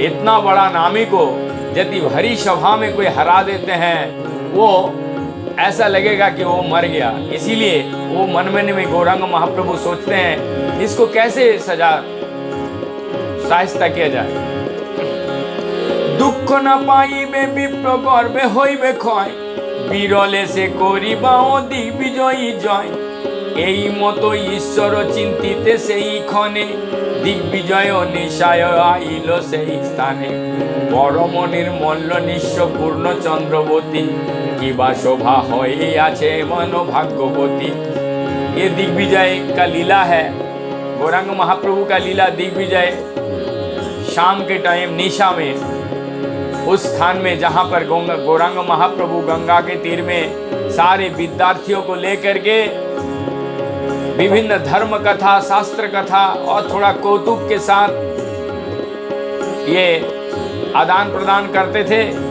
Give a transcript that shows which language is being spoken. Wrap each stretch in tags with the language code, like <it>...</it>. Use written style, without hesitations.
<hi>इतना बड़ा नामी को यदि भरी सभा में कोई हरा देते हैं, वो ऐसा लगेगा कि वो मर गया। इसीलिए वो मन में गौरांग महाप्रभु सोचते हैं इसको कैसे साहिस्ता किया जाए।</hi> <bn>दुख न पाइबे विप्र गर्भे हইবে ক্ষয়, বিরলে সে করিবাও দিগ্বিজয়ী জয়। এই মতো ঈশ্বর চিন্তিতে সেই ক্ষণে, দিগ্বিজয় নিশায় আইল সেই স্থানে। পরম নির্মল্য নিঃস্ব পূর্ণ চন্দ্রবতী, কিবা शोभा হয়ে আছে মন भाग्यवती।</bn> <hi>ये दिग्विजय का लीला है, गौरांग महाप्रभु का लीला दिग्विजय। शाम के टाइम निशा में उस स्थान में जहाँ पर गौरांग महाप्रभु गंगा के तीर में सारे विद्यार्थियों को लेकर के विभिन्न धर्म कथा, शास्त्र कथा और थोड़ा कौतुक के साथ ये आदान प्रदान करते थे।</hi>